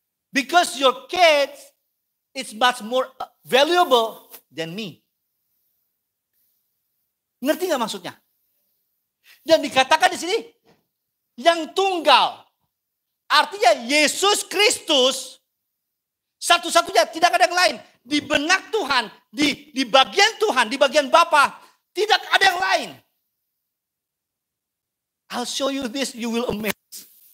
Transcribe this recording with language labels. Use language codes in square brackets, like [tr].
[en] Because your kids is much more valuable than me. [id] Ngerti nggak maksudnya? Dan dikatakan di sini yang tunggal. Artinya Yesus Kristus satu-satunya, tidak ada yang lain. Di benak Tuhan, di bagian Tuhan, di bagian Bapa, tidak ada yang lain. [en] I'll show you this, you will amaze.